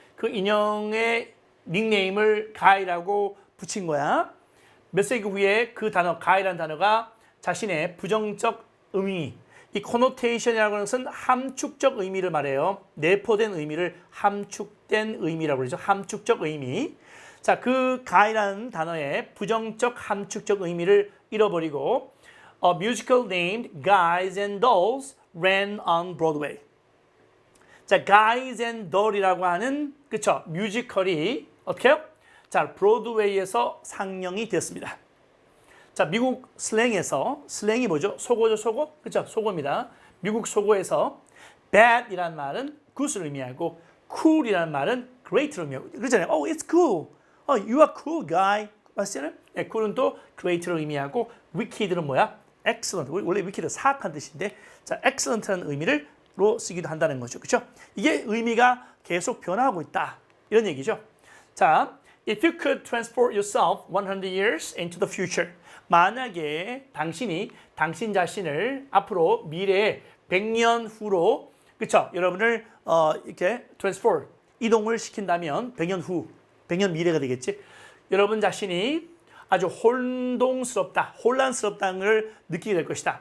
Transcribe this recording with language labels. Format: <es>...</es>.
<ko>그 인형의 닉네임을 Guy라고 붙인 거야. 몇 세기 후에 그 단어, Guy라는 단어가 자신의 부정적 의미, 이 connotation이라고 하는 것은 함축적 의미를 말해요. 내포된 의미를 함축된 의미라고 그러죠. 함축적 의미. 자, 그 guy라는 단어의 부정적 함축적 의미를 잃어버리고</ko> <en>A musical named Guys and Dolls ran on Broadway.</en> <ko>자, Guys and Dolls이라고 하는 그쵸 뮤지컬이 어떻게요? 자, 브로드웨이에서 상영이 되었습니다. 자, 미국 슬랭이 뭐죠? 속어죠, 속어? 그쵸? 속어입니다. 미국 속어에서 bad이라는 말은 good을 의미하고 cool이라는 말은 great를 의미하고 그러잖아요.</ko> <en>Oh, it's cool. You are cool guy.</en> <ko>맞잖아요? 네, cool은 또 great를 의미하고 wicked는 뭐야?</ko> <en>excellent.</en> <ko>원래 wicked 사악한 뜻인데 자, excellent라는 의미로 쓰기도 한다는 거죠. 그렇죠? 이게 의미가 계속 변화하고 있다. 이런 얘기죠.</ko> <en>자, if you could transport yourself 100 years into the future.</en> <ko>만약에 당신 자신을 앞으로 미래에 100년 후로 그렇죠? 여러분을 이렇게 transport 이동을 시킨다면 100년 미래가 되겠지. 여러분 자신이 아주 혼란스럽다는 걸 느끼게 될 것이다.</ko>